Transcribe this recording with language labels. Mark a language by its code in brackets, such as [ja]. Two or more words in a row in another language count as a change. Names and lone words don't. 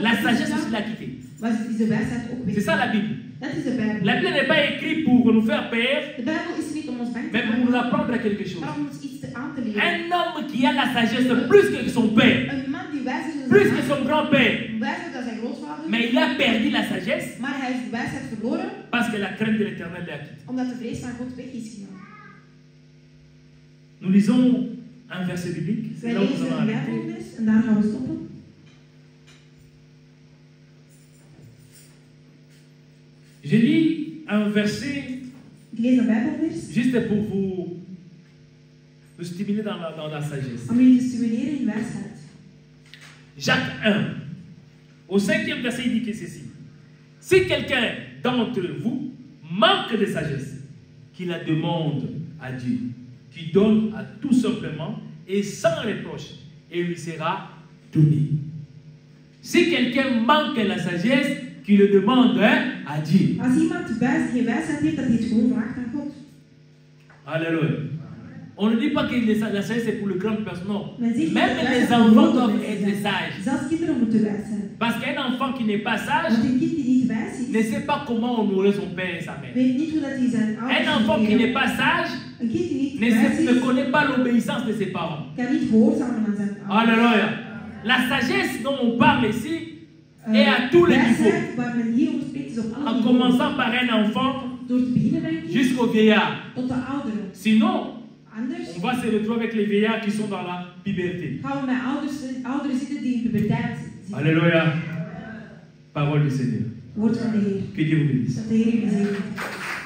[fr] la [nl] is [fr] sagesse aussi [nl] gegaan, [fr] l'a quitté. [nl] is de wijsheid ook weg. [fr] C'est ça la Bible. [nl] Dat is de Bijbel. [fr] La Bible n'est pas écrite pour nous faire peur, [nl] De Bijbel is niet om ons bang te [fr] mais pour [nl] maken, [fr] nous apprendre à quelque chose. [nl] maar om ons iets aan te leren. [fr] Un homme qui a la sagesse plus que son père, [nl] Een man die wijs is dan [fr] plus [nl] zijn [fr] que [nl] vader, [fr] son grand-père, [nl] wijzer dan zijn grootvader, [fr] mais il a perdu la sagesse [nl] maar hij is de wijsheid verloren [fr] parce que la crainte de l'éternel l'a quitté. [nl] omdat de vrees van God weg is gegaan. [fr] Nous lisons un verset biblique, c'est [nl] Wij [fr] là où nous [nl] lezen [fr] allons [nl] een [fr] arrêter. [nl] Bijbelvers en daar gaan we stoppen. [fr] Je lis un verset [nl] Ik lees een Bijbelvers [fr] juste pour vous stimuler dans la sagesse. [nl] om jullie te stimuleren in wijsheid. [fr] Jacques 1, au 5e verset, il dit que ceci. Si quelqu'un d'entre vous manque de sagesse, qu'il la demande à Dieu, qui donne à tout simplement et sans reproche, et lui sera donné. Si quelqu'un manque la sagesse, qu'il le demande à Dieu. [nl] Als iemand geen wijsheid heeft, dat hij het gewoon vraagt aan God. [fr] Alléluia. On ne dit pas que la sagesse est pour les grandes personnes. Non. [nl] Men zegt [fr] Même [nl] dat [fr] les [nl] wijsheid voor [fr] enfants [nl] grote [fr] doivent [nl] mensen [fr] être [nl] zijn. [fr] sages. [nl] Zelfs kinderen moeten wijs zijn. [fr] Parce qu'un enfant qui n'est pas sage [nl] Want een kind die niet wijs is, [fr] ne sait pas comment honorer son père et sa mère. [nl] weet niet hoe dat hij zijn ouders [fr] Un enfant qui n'est [nl] moet [fr] pas sage [nl] Een kind die niet wijs [fr] ne [nl] is, [fr] connaît pas l'obéissance de ses parents. [nl] kan niet gehoorzamen aan zijn ouders. [fr] Alléluia. La sagesse dont on parle ici, Et à tous les niveaux. [nl] wijsheid waar men hier over spreekt is op alle En niveaus. [fr] commençant par un enfant [nl] Door te beginnen bij een kind [fr] jusqu'au vieillard. [nl] tot de ouderen. [fr] Sinon, [nl] Anders [fr] on va se retrouver avec les vieillards qui sont dans la puberté. [nl] gaan we met ouderen zitten die in puberteit zitten. [fr] Alléluia. Parole du Seigneur. [nl] Woord van de Heer. [fr] Que Dieu vous bénisse. [nl] Dat de Heer u zegent.